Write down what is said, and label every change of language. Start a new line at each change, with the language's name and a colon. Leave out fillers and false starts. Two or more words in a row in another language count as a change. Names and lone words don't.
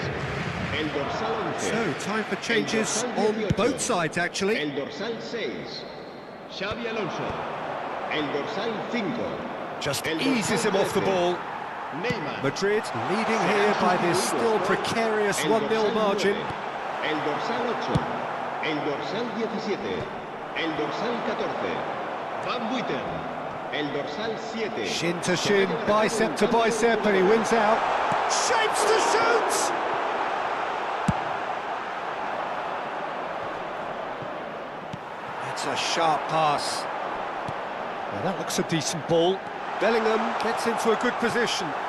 Catalan: El dorsal 11.
English: So, time for changes on both sides, actually.
Catalan: El dorsal 6. Xavi Alonso. El dorsal 5.
English: Just
Catalan: El dorsal
English: eases him off the
Catalan: 13.
English: ball. Neymar. Madrid leading here by this still precarious 1-0 margin.
Catalan: El dorsal 8. El dorsal 17. El dorsal 14. Van Buiten. El dorsal 7.
English: Shin to shin, bicep to bicep, and he wins out. Shapes to shoot! That's a sharp pass. Well, that looks a decent ball. Bellingham gets into a good position.